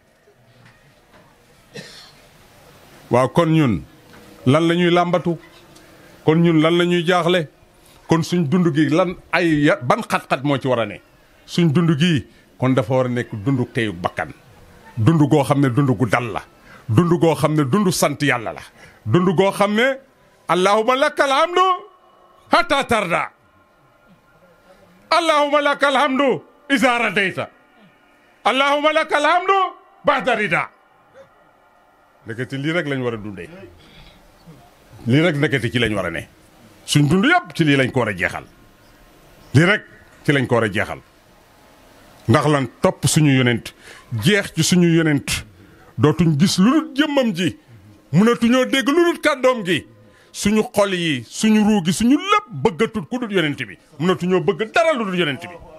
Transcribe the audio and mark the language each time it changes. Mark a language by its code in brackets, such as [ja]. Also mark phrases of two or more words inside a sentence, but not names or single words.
[wo] waaw kon ñun lan la ñuy làmbatu kon ñun lan la ñuy jaaxle kon suñ dund gi lan ban xat-xat moo ci war a ne suñ dund gi kon dafa war a nekk dundu teyu bakkan dund goo xam ne dund gu dal la dund goo xam ne dund sant yàlla la dund goo xam ne [ar] اللهم لك الحمد حتى ترضى اللهم لك الحمد إذا رضيت اللهم لك الحمد بعد الرضا. [wo] ndekete lii rek lañ war a dundee lii rek ndekete ci lañ war a ne suñ dund yëpp ci lii lañ ko war a jeexal lii rek ci lañ ko war a jeexal ndax lan topp suñu yonent jeex ci suñu yonent dootuñ gis lu dul jëmmam ji mënatuñoo dégg lu dul kàddoom gi suñu xol yi suñu ruu gi suñu lépp bëggatul ku dul yonent bi mënatuñoo bëgg dara lu dul yonent bi